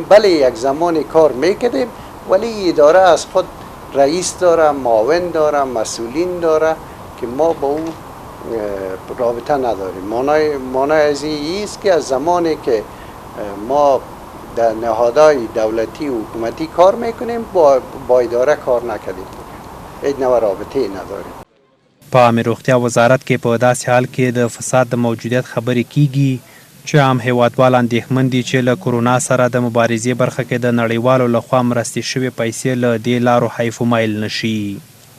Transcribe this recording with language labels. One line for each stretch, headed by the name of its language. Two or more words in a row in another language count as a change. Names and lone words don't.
Persian: بله یک زمانی کار میکردیم ولی اداره از خود رئیس داره، معاون داره، مسئولین داره که ما با او رابطه نداریم. معنای از این است که از زمانی که ما در نهادهای دولتی و حکومتی کار میکنیم با اداره کار نکردیم، هیچ نوع رابطه نداریم.
Pashto: په عامې روغتیا وزارت کې په داسې حال کې د فساد د موجودیت خبرې کیږي چې عام هیوادوال اندېښمن دي چې له کرونا سره د مبارزې برخه کې د نړیوالو لخوا مرستې شوې پیسې له دې لارو حیف و مایل نشي.